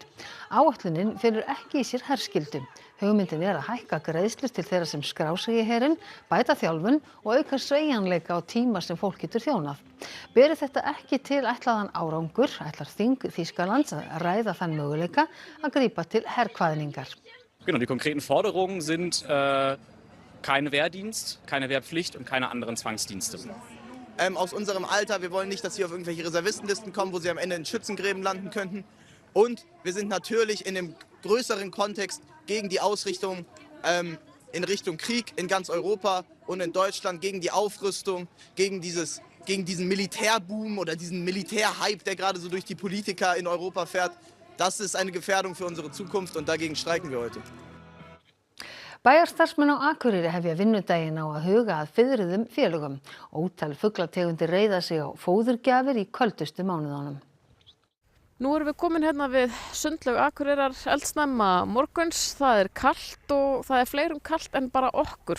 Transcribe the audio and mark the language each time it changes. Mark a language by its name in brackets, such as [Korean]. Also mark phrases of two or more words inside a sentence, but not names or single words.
[Icelandic] Áætlunin felur ekki í sér herskyldu. Hugmyndin er að hækka greiðslur til þeirra sem skrá sig í herinn, bæta þjálfun og auka sveigjanleika á tíma sem fólk getur þjónað. Beri þetta ekki til ætlaðan árangur, ætlar þing Þýskalands að ræða þann möguleika að grípa til herkvaðningar. [German] Genau, die konkreten Forderungen sind keine Wehrdienst, keine Wehrpflicht und keine anderen Zwangsdienste. Aus unserem Alter, wir wollen nicht, dass sie auf irgendwelche Reservistenlisten kommen, wo sie am Ende in Schützengräben landen könnten. Und wir sind natürlich in dem größeren Kontext gegen die Ausrichtung in Richtung Krieg in ganz Europa und in Deutschland, gegen die Aufrüstung, gegen dieses gegen diesen Militärboom oder diesen Militärhype, der gerade so durch die Politiker in Europa fährt. Das ist eine Gefährdung für unsere Zukunft und dagegen streiken wir heute. [Icelandic] Bæjarstarfsmenn á Akureyri hefja vinnudaginn á að huga að fiðruðum félögum. Ótal fuglategundir reiða sig á fóðurgjafir í köldustu mánuðunum. Nú erum við komin hérna við sundlaug Akureyrar eldsnemma morguns. Það kalt og það fleirum kalt en bara okkur.